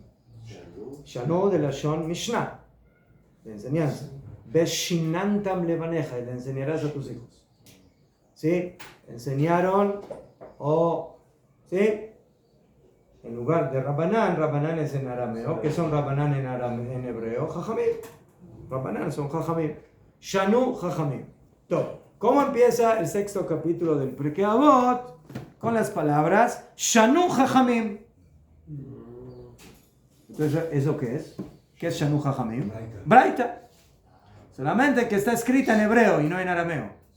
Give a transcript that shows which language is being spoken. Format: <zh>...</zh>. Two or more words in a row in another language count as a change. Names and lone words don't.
<es>Shanu de la Shon Mishnah, de enseñanza.</es> <he>ושננתם לבניך,</he> <es>y le enseñarás a tus hijos. ¿Sí? Enseñaron, ¿sí? En lugar de Rabbanan es en arameo. ¿Qué son Rabbanan en hebreo? Chachamim. Rabbanan son Chachamim.</es> <he>שנו חכמים.</he> <es>Todo. ¿Cómo empieza el sexto capítulo del Pirkei Avot? Con las palabras</es> <he>שנו חכמים.</he> <es>Entonces, ¿eso qué es? ¿Qué es</es> <he>שנו חכמים?</he> <es>Braita. Solamente que está escrita en hebreo y no en arameo.</es>